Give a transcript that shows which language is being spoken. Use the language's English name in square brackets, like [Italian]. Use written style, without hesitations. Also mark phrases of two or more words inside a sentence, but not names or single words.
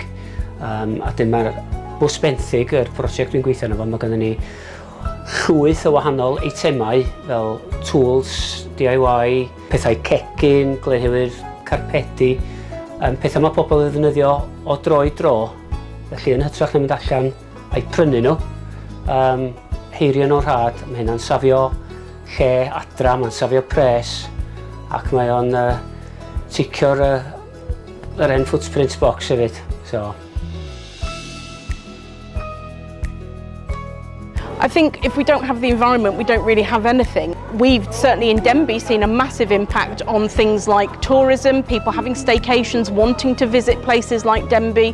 [Welsh] A dim mae'r bws benthyg, yr prosiect dwi'n gweithio arno fo, mae gennym ni llwyth o wahanol eitemau fel tools, DIY, pethau cegin, glenhwyr carpedi, pethau mae pobl yn ddefnyddio o dro I dro, felly yn hytrach na mynd allan a'i prynu nhw. Heirio nhw'n rhad, mae hynna'n safio lle adra, mae'n safio pres, ac mae o'n ticio'r [English] end footprint box [Welsh] hefyd. [English] I think if we don't have the environment, we don't really have anything. We've certainly in Denbigh seen a massive impact on things like tourism, people having staycations, wanting to visit places like Denbigh.